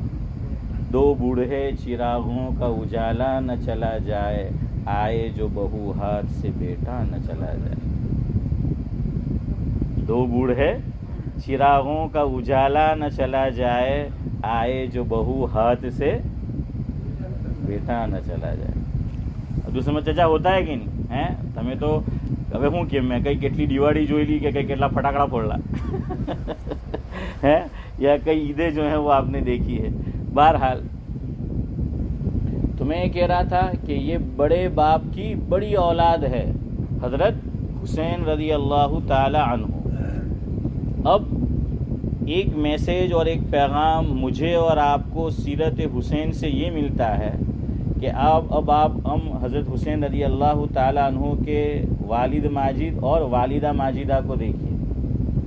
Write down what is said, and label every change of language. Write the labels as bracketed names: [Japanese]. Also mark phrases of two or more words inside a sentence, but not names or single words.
[Urdu] دو بوڑھے چراغوں کا اجالا نہ چلا جائے، آئے جو بہو ہاتھ سے بیٹا نہ چلا جائے. دو بوڑھے چراغوں کا اجالا نہ چلا جائے، آئے جو بہو ہاتھ سے بیٹا نہ چلا جائے. دوسرے میں چچا ہوتا ہے کہ نہیں ہیں؟ [Gujarati] તમે તો હવે હું કેમ મેં કઈ કેટલી દિવાળી જોઈ લી કે કઈ કેટલા ફટાકડા ફોડલા [Urdu] ہیں یا کئی عیدیں جو ہیں وہ آپ نے دیکھی ہے. بہرحال تو میں یہ کہہ رہا تھا کہ یہ بڑے باپ کی بڑی اولاد ہے حضرت حسین رضی اللہ تعالی عنہ. اب ایک میسیج اور ایک پیغام مجھے اور آپ کو سیرت حسین سے یہ ملتا ہے کہ اب آپ حضرت حسین رضی اللہ تعالی عنہ کے والد ماجد اور والدہ ماجدہ کو دیکھیے.